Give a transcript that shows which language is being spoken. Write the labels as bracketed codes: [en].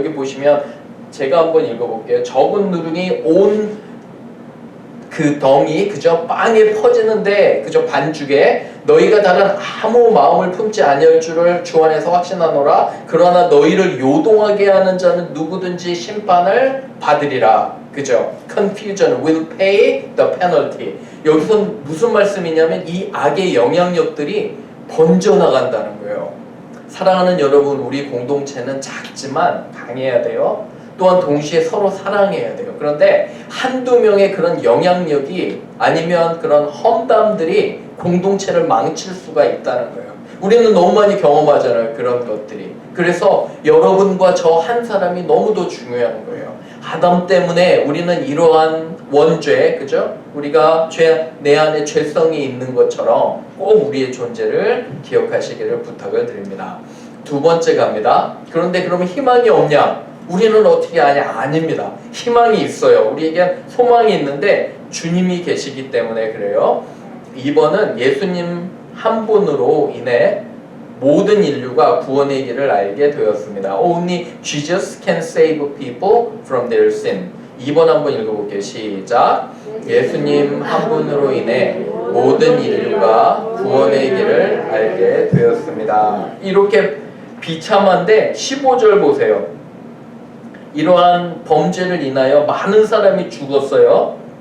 [ko] 여기 보시면 제가 한번 읽어볼게요. 적은 누룩이 온 그 덩이 그저 빵에 퍼지는데 그저 반죽에 너희가 다른 아무 마음을 품지 아니할 줄을 주 안에서 확신하노라. 그러나 너희를 요동하게 하는 자는 누구든지 심판을 받으리라. 그죠? [en] Confusion will pay the penalty. [ko] 여기서 무슨 말씀이냐면 이 악의 영향력들이 번져나간다는 거예요. 사랑하는 여러분, 우리 공동체는 작지만 강해야 돼요. 또한 동시에 서로 사랑해야 돼요. 그런데 한두 명의 그런 영향력이 아니면 그런 험담들이 공동체를 망칠 수가 있다는 거예요. 우리는 너무 많이 경험하잖아요. 그런 것들이. 그래서 여러분과 저 한 사람이 너무도 중요한 거예요. 아담 때문에 우리는 이러한 원죄, 그죠? 우리가 내 안에 죄성이 있는 것처럼 꼭 우리의 존재를 기억하시기를 부탁을 드립니다. 두 번째 갑니다. 그런데 그러면 희망이 없냐? 우리는 어떻게 아냐? 아닙니다. 희망이 있어요. 우리에게 소망이 있는데 주님이 계시기 때문에 그래요. 2번은 예수님 한 분으로 인해 모든 인류가 구원의 길을 알게 되었습니다. [en] Only Jesus can save people from their sin. [ko] 2번 한번 읽어볼게요. 시작. 예수님 한 분으로 인해 모든 인류가 구원의 길을 알게 되었습니다. 이렇게 비참한데 15절 보세요. 이러한 범죄를 인하여 많은 사람이 죽었어요.